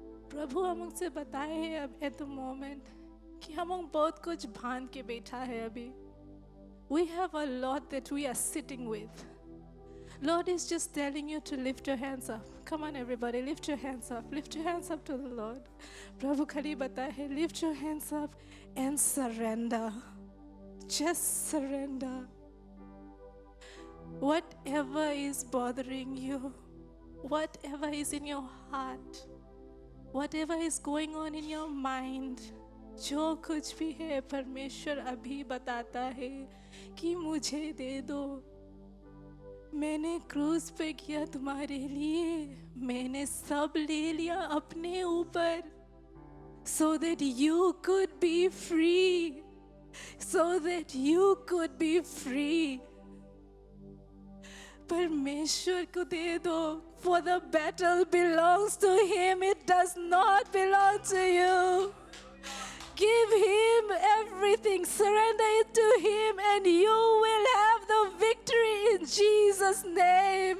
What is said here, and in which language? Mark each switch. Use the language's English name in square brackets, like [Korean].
[Hindi] प्रभु हम उनसे बताए हैं अब [English] at the moment [Hindi] कि हम उन बहुत कुछ भान के बैठा है अभी. [English] We have a lot that we are sitting with. Lord is just telling you to lift your hands up. Come on everybody, lift your hands up. Lift your hands up to the Lord. [Hindi] प्रभु खाली बताए है, [English] lift your hands up and surrender. Just surrender. Whatever is bothering you, whatever is in your heart, whatever is going on in your mind, [Hindi] जो कुछ भी है परमेश्वर अभी बताता है कि मुझे दे दो. मैंने क्रूस पे किया तुम्हारे लिए, मैंने सब ले लिया अपने ऊपर, [English] so that you could be free, [Hindi] so that you could be free. परमेश्वर को दे दो. [English] For the battle belongs to him, it does not belong to you. Give him everything, surrender it to him, and you will have the victory in Jesus' name.